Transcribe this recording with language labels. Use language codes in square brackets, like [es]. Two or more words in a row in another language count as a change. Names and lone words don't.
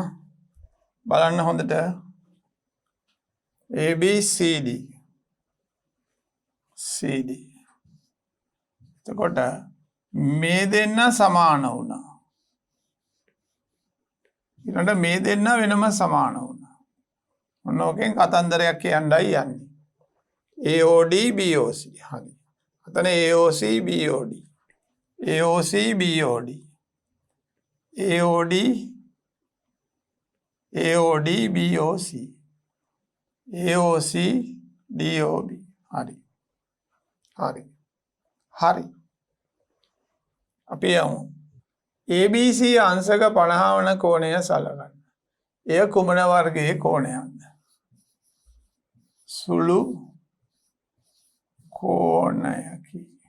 [si] බලන්න හොඳට ABCD එතකොට මේ දෙන්න සමාන වුණා. ඊළඟට මේ දෙන්න වෙනම සමාන වුණා. ඔන්න ඕකෙන් කතන්දරයක් කියන්නයි යන්නේ. AOD BOC හරි. අතන AOC BOD AOC BOD AOD AOD BOC AOC DOB හරි. හරි. හරි. අපි යමු. ABC අංශක 50 වන කෝණය සලකන්න. එය කුමන වර්ගයේ කෝණයක්ද? සුළු කෝණයකි.